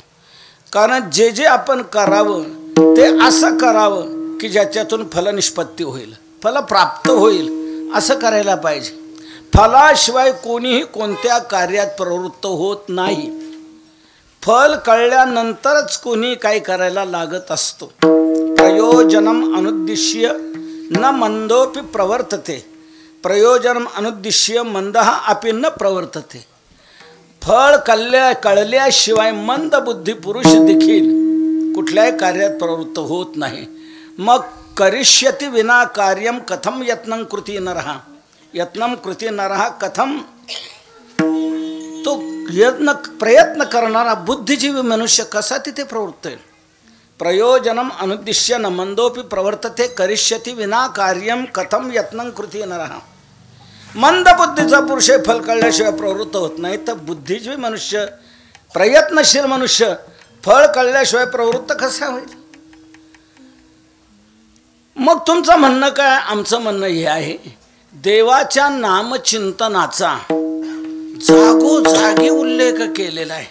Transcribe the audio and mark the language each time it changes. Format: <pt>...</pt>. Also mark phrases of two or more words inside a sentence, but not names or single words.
<mr>कारण जे जे आपण करावं ते असं करावं की ज्याच्यातून फलनिष्पत्ती होईल, फल प्राप्त होईल असं करायला पाहिजे. फलाशिवाय कोणीही कोणत्या कार्यात प्रवृत्त होत नाही. फल कळल्यानंतरच कोणी काही करायला लागत असतो.</mr> <sa>प्रयोजनम अनुद्दिश्य न मंदोपि प्रवर्तते, प्रयोजनम अनुद्दिश्य मंदः अपि न प्रवर्तते.</sa> <mr>फळ कळल्याशिवाय मंद बुद्धी पुरुष देखील कुठल्याही कार्यात प्रवृत्त होत नाही.</mr> <sa>मग करिष्यति विना कार्यम कथम यत्नं कृती नरः, यत्नं कृती नरः कथम.</sa> <mr>तो प्रयत्न करणारा बुद्धिजीवी मनुष्य कसा तिथे प्रवृत्त आहे.</mr> <sa>प्रयोजनम अनुद्दिश्य न मंदोपि प्रवर्तते करिष्यति विना कार्यम कथम यत्नं कृती नरः.</sa> <mr>मंद बुद्धीचा पुरुष फल कळल्याशिवाय प्रवृत्त होत नाही, तर बुद्धिजीवी मनुष्य, प्रयत्नशील मनुष्य फळ कळल्याशिवाय प्रवृत्त कसा होईल. मग तुमचं म्हणणं काय? आमचं म्हणणं हे आहे, देवाच्या नामचिंतनाचा जागोजागी उल्लेख केलेला आहे.</mr>